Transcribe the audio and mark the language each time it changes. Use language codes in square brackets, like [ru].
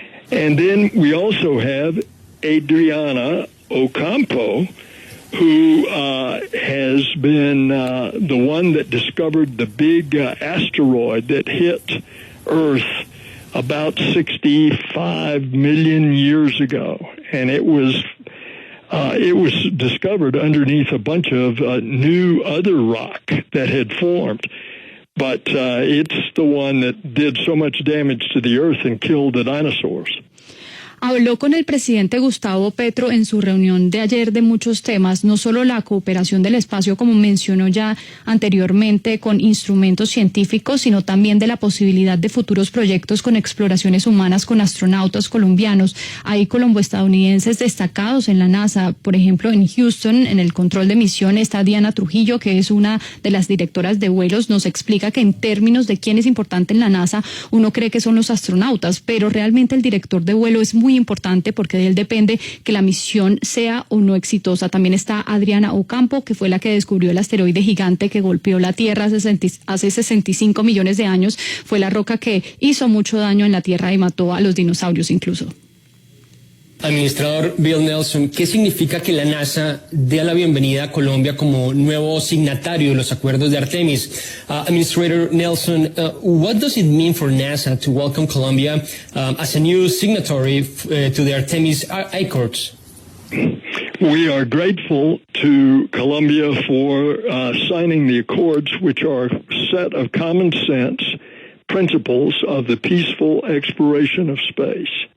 [en] And then we also have Adriana Ocampo, who has been the one that discovered the big asteroid that hit Earth about 65 million years ago. And it was discovered underneath a bunch of new other rock that had formed. But it's the one that did so much damage to the Earth and killed the dinosaurs. [es] Habló con el presidente Gustavo Petro en su reunión de ayer de muchos temas, no solo la cooperación del espacio, como mencionó ya anteriormente, con instrumentos científicos, sino también de la posibilidad de futuros proyectos con exploraciones humanas con astronautas colombianos. Hay colombo-estadounidenses destacados en la NASA, por ejemplo, en Houston, en el control de misión está Diana Trujillo, que es una de las directoras de vuelos. Nos explica que en términos de quién es importante en la NASA, uno cree que son los astronautas, pero realmente el director de vuelo es muy importante porque de él depende que la misión sea o no exitosa. También está Adriana Ocampo, que fue la que descubrió el asteroide gigante que golpeó la Tierra hace 65 millones de años. Fue la roca que hizo mucho daño en la Tierra y mató a los dinosaurios incluso. Administrador Bill Nelson, ¿qué significa que la NASA dé la bienvenida a Colombia como nuevo signatario de los acuerdos de Artemis? [en] Administrator Nelson, what does it mean for NASA to welcome Colombia as a new signatory to the Artemis Accords? We are grateful to Colombia for signing the accords, which are a set of common sense principles of the peaceful exploration of space.